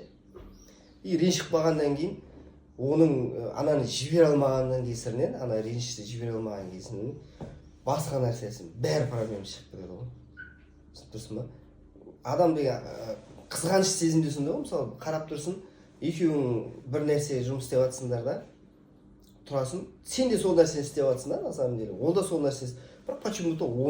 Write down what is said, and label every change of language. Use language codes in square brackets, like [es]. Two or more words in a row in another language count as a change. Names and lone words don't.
[kk] И ренжіп қалғаннан кейін оның ананы жібере алмағаннан кесірінен, ана ренішті жібере алмаған кесірінен басқа нәрсесін бәрі проблема шығып кетеді ғой. Тұрсың ба? Адам деген қызғаныш сезімдесің ғой, мысалы қарап тұрсың, екеуің бір нәрсе жұмыс істеп жатсыңдар да, тұрасың, сен де сол нәрсені істеп жатсың да, [ru] на самом деле, [kk] ол да сол нәрсені, бірақ почему-то